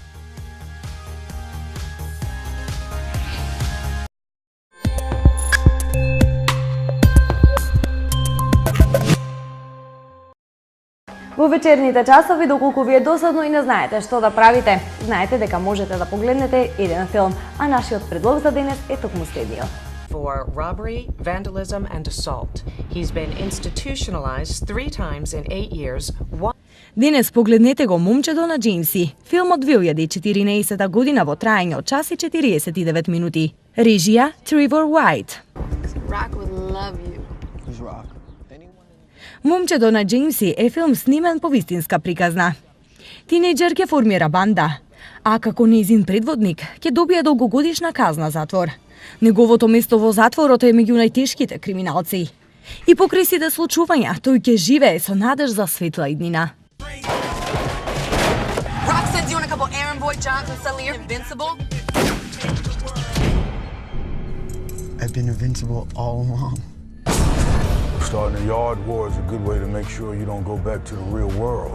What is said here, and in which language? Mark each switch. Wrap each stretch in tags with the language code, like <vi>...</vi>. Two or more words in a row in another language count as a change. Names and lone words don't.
<mk>Во вечерните часови, доколку ви е досадно и не знаете што да правите, знаете дека можете да погледнете еден филм, а нашиот предлог за денес е токму следниот.</mk> <en>For robbery, vandalism and assault. He's been institutionalized 3 times in 8 years.</en> <mk>Денес погледнете го Момчето на Джеймси, филмот 2014 година во траење од час и 49 минути. Режија Тревор Уајт.</mk> <en>Rock would love you. Who's Rock?</en> <mk>Момчето на Джеймси е филм снимен по вистинска приказна. Тинејџер ќе формира банда, а како нејзин предводник ќе добие долгогодишна казна затвор. Неговото место во затворот е меѓу најтешките криминалци. И покрај сите случувања, тој ќе живее со надеж за светла иднина.</mk> <en>Rock sends you on a couple errand boy jobs and suddenly you're invincible. I've been invincible all along. Starting a yard war is a good way to make sure you don't go back to the real world.</en>